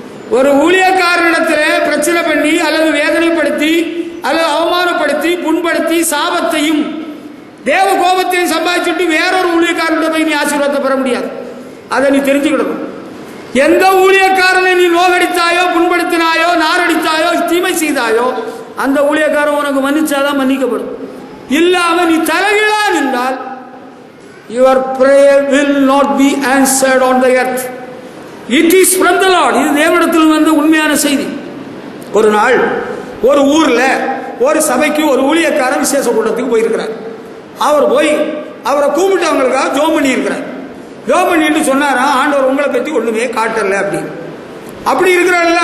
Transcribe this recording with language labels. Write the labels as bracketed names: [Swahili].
[Tamil] ஒரு ஊழியக்காரனிடத்தில் பிரச்சனை பண்ணி அல்லது வேதனைப்படுத்தி அல்லது அவமானப்படுத்தி புண்படுத்தி சாபத்தையும் தேவ கோபத்தையும் சம்பாதிச்சுட்டு வேறொரு ஊழியக்காரன் போய் நீ ஆசீர்வாதத்தை பெற முடியாது. அதை நீ தெரிஞ்சுக்கிடணும். எந்த ஊழியக்காரனை நீ நோகடித்தாயோ, புண்படுத்தினாயோ, நாரடித்தாயோ, தீமை செய்தாயோ, அந்த ஊழியக்காரன் உனக்கு மன்னிச்சாதான் மன்னிக்கப்படும். இல்லாம நீ தலைகீழா நின்றால் [English] your prayer will not be answered on the earth. It is from the Lord. [Tamil] இது தேவனிடத்தில் வந்த உண்மையான செய்தி. ஒரு நாள் ஒரு ஊர்ல ஒரு சபைக்கு ஒரு ஊழியக்காரன் விசேஷ கூட்டத்துக்கு போயிருக்கிறார். அவர் போய் அவரை கூப்பிட்டு அவங்களுக்காக ஜோம் பண்ணி இருக்கிறார். ஜோம் பண்ணிட்டு சொன்னாரா, ஆண்டவர் உங்களை பற்றி ஒண்ணுமே காட்டல அப்படின்னு. அப்படி இருக்கிறார்கள்.